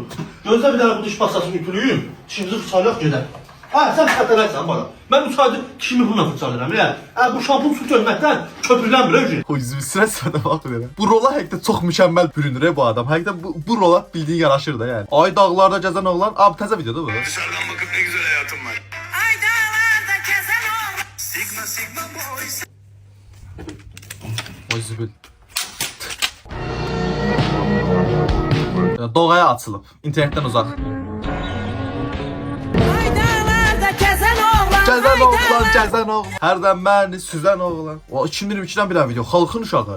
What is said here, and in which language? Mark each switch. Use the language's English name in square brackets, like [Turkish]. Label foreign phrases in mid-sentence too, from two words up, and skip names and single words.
[Azerbaijani] Gözlə bir dənə bu diş pastasını ütülüyüm. Dişimizi fırçalayaq gedək. Ha, sən xətərlərsən bana. Mən bu sayda dişimi bununla fırçalayıram. Yəni, bu şampun su görməkdən köpürlənmir öcü. O yüzü sırasına bax belə. Bu rola həqiqətən çox mükəmməl bürünür bu adam. Həqiqətən bu rola bildiyin yaraşır da yəni. Ay dağlarda gəzən oğlan, abi təzə videodur bu. [Turkish] Dışarıdan bakıp ne güzel hayatım var. Ay dağlarda gezen oğlan. [English] Sigma boys. [Azerbaijani] O zübül. Doğaya açılıb, internetdən uzaq. Gəzən oğlan. Hərdən məni süzən oğlan. O 2022-dən bilən video, xalqın uşağı.